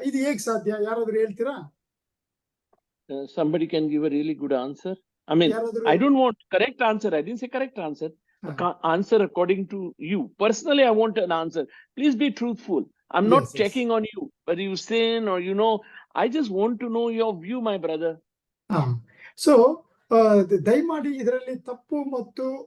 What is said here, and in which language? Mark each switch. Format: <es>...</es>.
<kn>ಇದು ಹೇಗೆ ಸಾಧ್ಯ? ಯಾರಾದ್ರೂ ಹೇಳ್ತೀರಾ?</kn> <en>Somebody can give a really good answer. I mean, I don't want correct answer. I didn't say correct answer. Answer according to you. Personally, I want an answer. Please be truthful. I'm not checking on you, whether you sin or I just want to know your view, my brother.</en> <kn>So, ದಯಮಾಡಿ ಇದರಲ್ಲಿ ತಪ್ಪು ಮತ್ತು</kn>